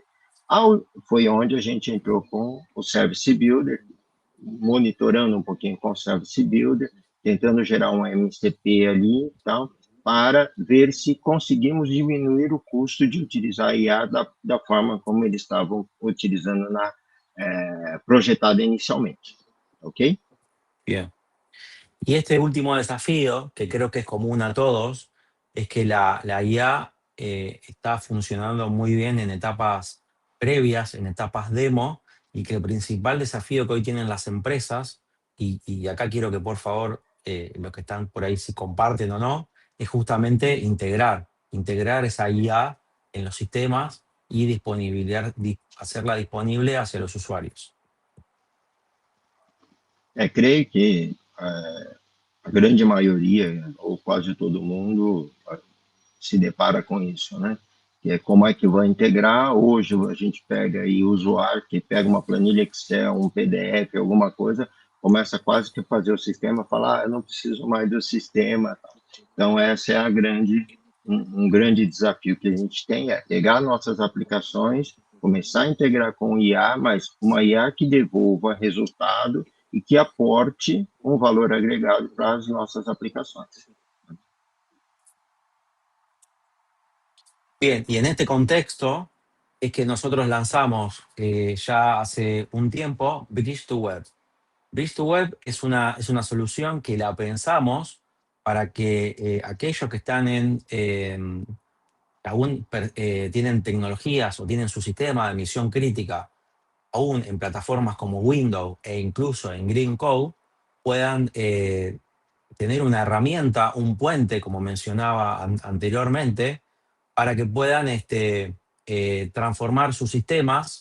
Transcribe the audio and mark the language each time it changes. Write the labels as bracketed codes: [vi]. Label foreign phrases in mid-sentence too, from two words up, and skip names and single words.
[pt] Foi onde a gente entrou com o Service Builder, monitorando um pouquinho com o Service Builder, tentando gerar um MCP ali, então, para ver se conseguimos diminuir o custo de utilizar a IA da forma como eles estavam utilizando projetada inicialmente, ok? [es] Bien. Y este último desafío, que creo que es común a todos, es que la IA está funcionando muy bien en etapas previas, en etapas demo, y que el principal desafío que hoy tienen las empresas, y acá quiero que por favor los que están por ahí si comparten o no, es justamente integrar esa IA en los sistemas y hacerla disponible hacia los usuarios. [pt] Creio que a grande maioria, ou quase todo mundo, se depara com isso, né? Que é como é que vai integrar. Hoje a gente pega aí o usuário que pega uma planilha Excel, um PDF, alguma coisa, começa quase que a fazer o sistema, falar, eu não preciso mais do sistema. Então, essa é um grande desafio que a gente tem, é pegar nossas aplicações, começar a integrar com o IA, mas uma IA que devolva resultado e que aporte um valor agregado para as nossas aplicações. [es] Bien, y en este contexto es que nosotros lanzamos ya hace un tiempo Bridge to Web. Bridge to Web es una solución que la pensamos para que aquellos que están tienen tecnologías o tienen su sistema de misión crítica aún en plataformas como Windows e incluso en Green Code, puedan tener una herramienta, un puente, como mencionaba anteriormente, para que puedan transformar sus sistemas.